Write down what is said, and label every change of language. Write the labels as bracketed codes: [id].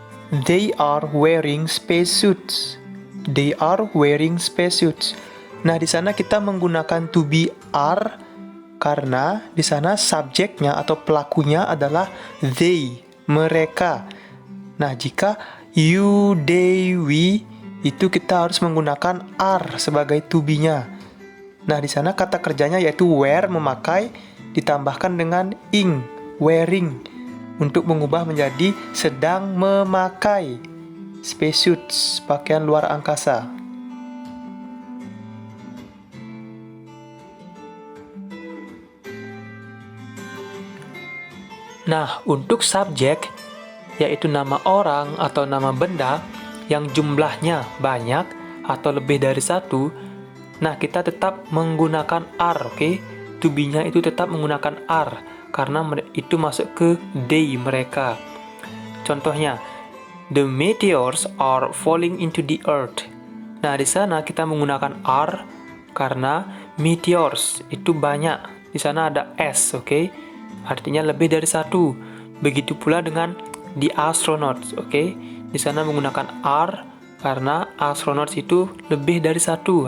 [en] They are wearing spacesuits. They are wearing spacesuits. [id] Nah, di sana kita menggunakan to be are karena di sana subjeknya atau pelakunya adalah they, mereka. Nah, jika you, they, we, itu kita harus menggunakan are sebagai to be-nya. Nah, di sana kata kerjanya yaitu wear, memakai, ditambahkan dengan ing, wearing, untuk mengubah menjadi sedang memakai. Spacesuits, pakaian luar angkasa. Nah, untuk subjek, yaitu nama orang atau nama benda yang jumlahnya banyak atau lebih dari satu, nah kita tetap menggunakan R, oke? To be-nya itu tetap menggunakan R, karena itu masuk ke they mereka. Contohnya, [en] the meteors are falling into the earth. [id] Nah, di sana kita menggunakan R karena meteors itu banyak. Di sana ada S, oke? Artinya lebih dari satu. Begitu pula dengan the astronauts, oke? Di sana menggunakan R karena astronauts itu lebih dari satu.